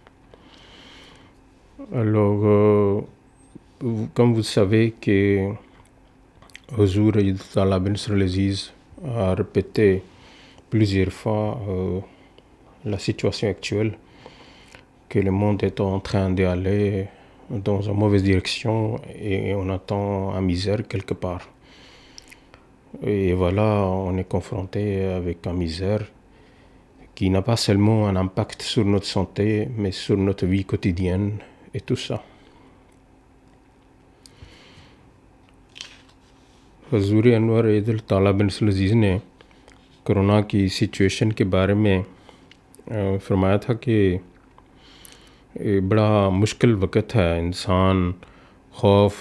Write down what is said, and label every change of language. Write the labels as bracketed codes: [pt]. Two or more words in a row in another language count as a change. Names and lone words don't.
[fr] Alors, comme vous savez que Huzur Tallah bin Aziz a répété plusieurs fois la situation actuelle, que le monde est en train d'aller dans une mauvaise direction et on attend une misère quelque part. Et voilà, on est confronté avec une misère qui n'a pas seulement un impact sur notre santé, mais sur notre vie quotidienne et tout ça. [ur] حضور انور عید طالب بن عزیز نے کرونا کی سچویشن کے بارے میں فرمایا تھا کہ بڑا مشکل وقت ہے، انسان خوف